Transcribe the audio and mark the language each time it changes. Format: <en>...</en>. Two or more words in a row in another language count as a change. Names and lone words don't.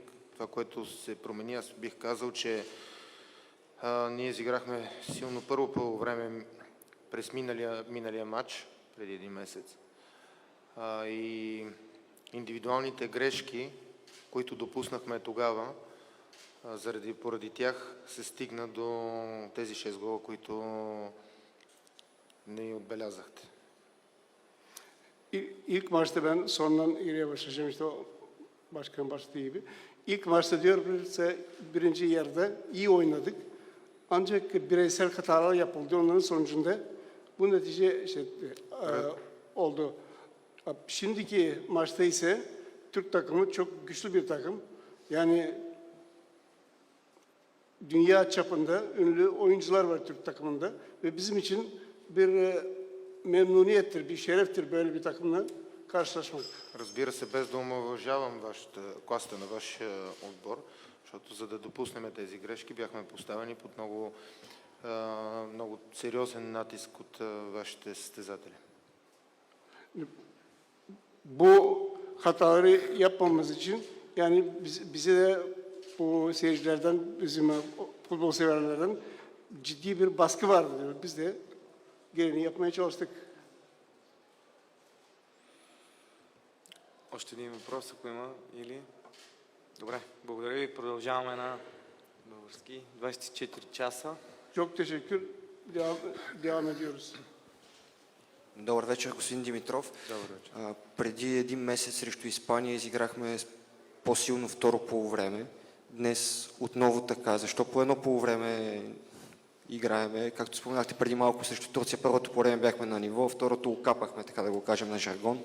<bg>Това, което се промени, аз бих казал, че ние изиграхме силно първо по време през миналия матч, преди един месец. И индивидуалните грешки, които допуснахме тогава, поради тях се стигна до тези 6 гола, които не отбелязахте.</bg> <tr>İlk maçta ben sondan ileriye başlayacağım işte o başkan başladığı gibi. İlk maçta diyor birinci yarıda iyi oynadık. Ancak bireysel hatalar yapıldı. Onların sonucunda bu netice oldu. Şimdiki maçta ise Türk takımı çok güçlü bir takım. Yani dünya çapında ünlü oyuncular var Türk takımında ve bizim için bir memnuniyettir, bir şereftir böyle bir takımla karşılaşmak.</tr> <bg>Разбира се, без да омаловажавам класата на вашия отбор, защото за да допуснем тези грешки бяхме поставени под много сериозен натиск от вашите състезатели.</bg> <tr>Bu hataları yapmamamız için yani bize de bu seyircilerden, bizim futbol severlerden ciddi bir baskı vardı diyor. Biz de gereğini yapmaya çalıştık.</tr> <bg>Още един въпрос, ако има, или... Добре, благодаря ви. Продължаваме на български. 24 часа.</bg> <tr>Çok teşekkür. Devam ediyoruz.</tr> <bg>Добър вечер, господин Димитров. Добър вечер. Преди един месец срещу Испания изиграхме по-силно второ полувреме. Днес отново така. Защо по едно полувреме играеме? Както споменахте преди малко срещу Турция, първото полувреме бяхме на ниво, второто окапахме, така да го кажем на жаргон.</bg>